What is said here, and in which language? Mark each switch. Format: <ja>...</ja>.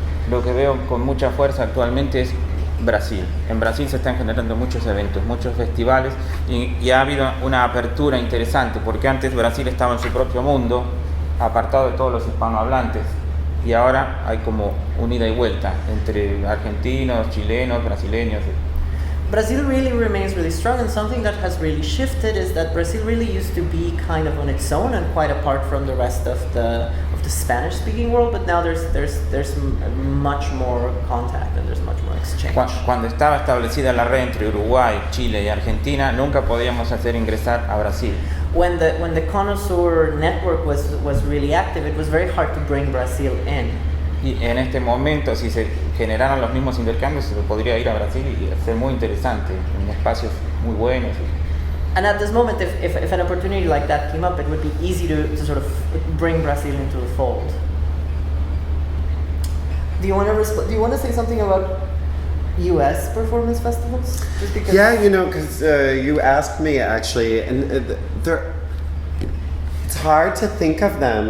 <es>lo que veo con mucha fuerza actualmente es Brasil. En Brasil se están generando muchos eventos, muchos festivales y ha habido una apertura interesante porque antes Brasil estaba en su propio mundo, apartado de todos los hispanohablantes y ahora hay como un ida y vuelta entre argentinos, chilenos, brasileños.</es> <en>Brazil really remains really strong, and something that has really shifted is that Brazil really used to be kind of on its own and quite apart from the rest of the Spanish-speaking world. But now there's much more contact and there's much more exchange.</en> <es>Cuando estaba establecida la red entre Uruguay, Chile y Argentina, nunca podíamos hacer ingresar a Brasil.</es> <en>When the Conosur network was really active, it was very hard to bring Brazil in.</en> <es>Y en este momento, si se generaran los mismos intercambios, se podría ir a Brasil y ser muy interesante, en espacios muy buenos.</es> <en>And at this moment, if an opportunity like that came up, it would be easy to sort of bring Brazil into the fold. Do you want to say something about U.S. performance festivals? Just because Yeah, because you asked me actually, and it's hard to think of them.</en>